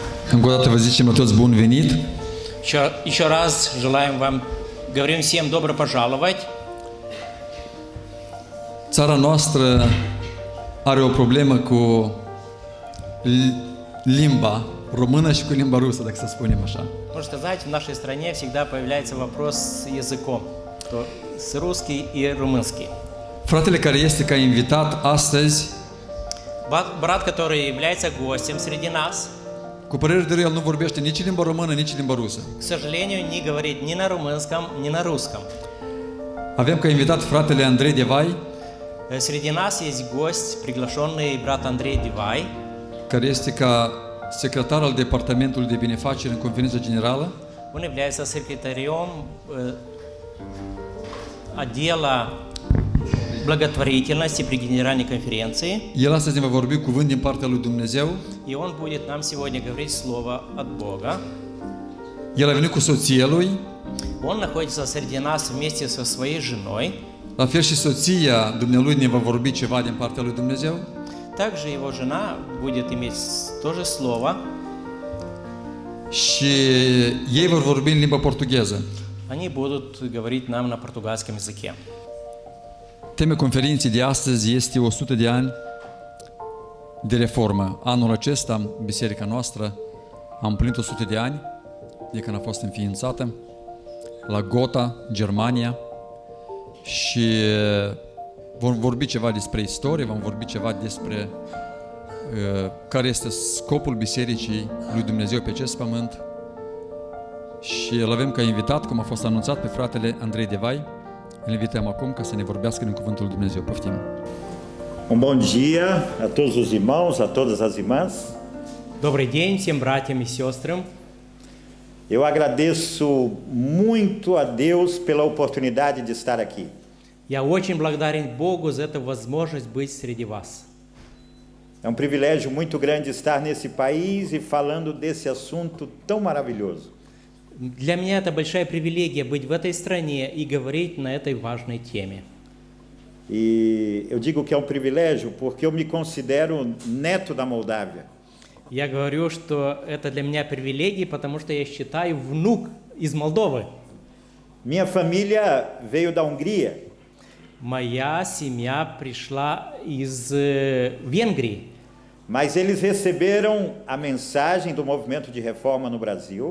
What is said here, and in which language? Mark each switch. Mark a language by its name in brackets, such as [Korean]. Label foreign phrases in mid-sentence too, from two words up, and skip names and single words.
[Romanian] Încă o dată vă zicem la toți bun venit. [Russian] Еще раз желаем вам, говорим всем добро пожаловать. [Romanian] Țara noastră are o problemă cu limba română și cu limba rusă, dacă să spunem așa. [Russian] Можно сказать, в нашей стране всегда появляется вопрос с языком, то с русский и румынский. [Romanian] Fratele care este ca invitat astăzi, [Russian] Брат, который является гостем среди нас, [Romanian] cu părere de rău, el nu vorbește nici limba română, nici limba rusă. [Russian] к сожалению, не говорит ни на румынском, ни на русском. [Romanian] Avem ca invitat fratele Andrei Devai, [Russian] Среди нас есть гость, приглашенный брат Андрей Дивай, [Romanian] care este ca secretar al Departamentului de Binefaceri în Conferința Generală. [Russian] он является секретарем отдела благотворительности при Генеральной конференции. [Romanian] El astăzi ne va vorbi cuvânt din partea lui Dumnezeu. [Russian] И он будет нам сегодня говорить слово от Бога. [Romanian] El a venit cu soția lui, [Russian] Он находится среди нас вместе со своей женой. [Romanian] la fel și soția dumnealui ne va vorbi ceva din partea lui Dumnezeu. [Russian] Также его жена будет иметь тоже слово. [Romanian] Și ei vor vorbi în limba portugheză. [Russian] Они будут говорить нам на португальском языке. [Romanian] Tema conferinței de astăzi este 100 de ani de reformă. Anul acesta, biserica noastră a împlinit 100 de ani de când a fost înființată la Gotha, Germania, și vom vorbi ceva despre istorie, vom vorbi ceva despre care este scopul bisericii lui Dumnezeu pe acest pământ. Și îl avem ca invitat, cum a fost anunțat, pe fratele Andrei Devai. Îl invităm acum ca să ne vorbească din cuvântul lui Dumnezeu. Poftim! [Portuguese] Bom dia a todos os irmãos, a todas as irmãs. [Russian] Добрый день всем братьям и сестрам. [Portuguese] Eu agradeço muito a Deus pela oportunidade de estar aqui. [Russian] Я очень благодарен Богу за эту возможность быть среди вас. [Portuguese] É um privilégio muito grande estar nesse país e falando desse assunto tão maravilhoso. [Russian] Для меня это большая привилегия быть в этой стране и говорить на этой важной теме. [Portuguese] E eu digo que é um privilégio porque eu me considero neto da Moldávia. [Russian] Я говорю, что это для меня привилегия, потому что я считаю внук из Молдовы. [Portuguese] Minha família veio da Hungria. [Russian] Моя семья пришла из Венгрии. [Portuguese] Mas eles receberam a mensagem do movimento de reforma no Brasil.